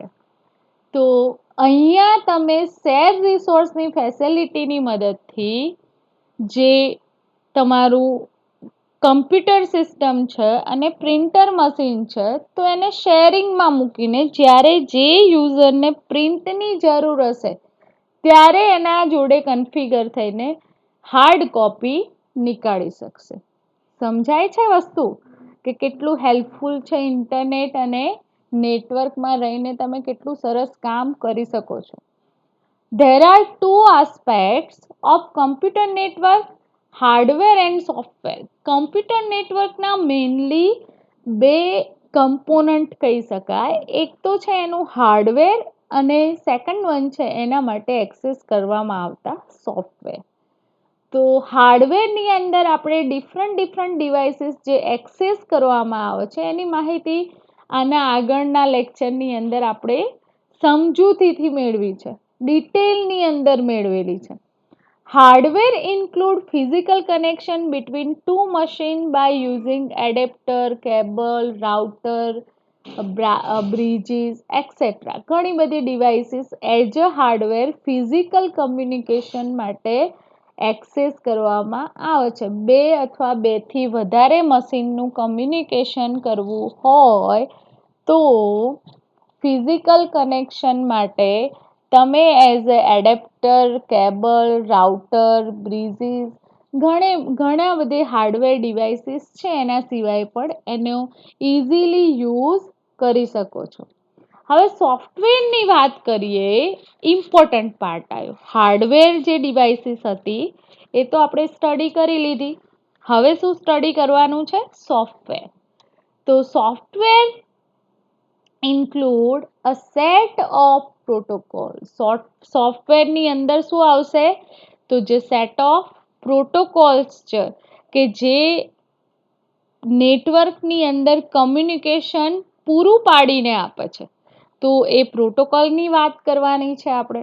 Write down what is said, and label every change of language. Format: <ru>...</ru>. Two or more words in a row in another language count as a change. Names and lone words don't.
<gu>તો અહીંયા તમે શેર રિસોર્સની ફેસિલિટીની મદદથી જે તમારું</gu> <en>computer system</en> <gu>છે અને</gu> <en>printer machine</en> <gu>છે તો એને શેરિંગમાં મૂકીને જ્યારે જે યુઝરને પ્રિન્ટની જરૂર હશે ત્યારે એના જોડે કન્ફિગર થઈને</gu> <en>hard copy</en> <gu>નીકાળી શકશે. સમજાય છે વસ્તુ કે કેટલું હેલ્પફુલ છે ઇન્ટરનેટ અને નેટવર્કમાં રહીને તમે કેટલું સરસ કામ કરી શકો છો.</gu> <en>There are two aspects of computer network, hardware and software.</en> <gu>કમ્પ્યુટર નેટવર્કના મેઇનલી બે કમ્પોનન્ટ કહી શકાય. એક તો છે એનું હાર્ડવેર અને</gu> <en>second one</en> <gu>છે એના માટે એક્સેસ કરવામાં આવતા સોફ્ટવેર. તો હાર્ડવેરની અંદર આપણે</gu> <en>different devices</en> <gu>જે એક્સેસ કરવામાં આવે છે એની માહિતી આના આગળના લેક્ચરની અંદર આપણે સમજૂતીથી મેળવી છે, ડિટેલની અંદર મેળવેલી છે.</gu> <en>Hardware include physical connection between two machines by using adapter, cable, router, bridges, etc.</en> <gu>ઘણી બધી</gu> <en>devices as a hardware physical communication</en> <gu>માટે એક્સેસ કરવામાં આવે છે. બે અથવા બેથી વધારે મશીનનું કમ્યુનિકેશન કરવું હોય તો ફિઝિકલ કનેક્શન માટે તમે</gu> <en>as a adapter,</en> <gu>કેબલ, રાઉટર, બ્રિજીસ ઘણા બધી</gu> <en>hardware devices</en> <gu>છે એના સિવાય પણ એનો</gu> <en>easily use</en> <gu>કરી શકો છો. હવે સોફ્ટવેરની વાત કરીએ,</gu> <en>important part</en> <gu>આવ્યો. હાર્ડવેર જે ડિવાઇસીસ હતી એ તો આપણે સ્ટડી કરી લીધી. હવે શું સ્ટડી કરવાનું છે? સોફ્ટવેર. તો સોફ્ટવેર</gu> <en>include a set of protocols.</en> <gu>સોફ્ટવેરની અંદર શું આવશે? તો જે</gu> <en>set of protocols</en> <gu>છે કે જે નેટવર્કની અંદર કમ્યુનિકેશન પૂરું પાડીને આપે છે, તો એ પ્રોટોકોલની વાત કરવાની છે આપણે.</gu>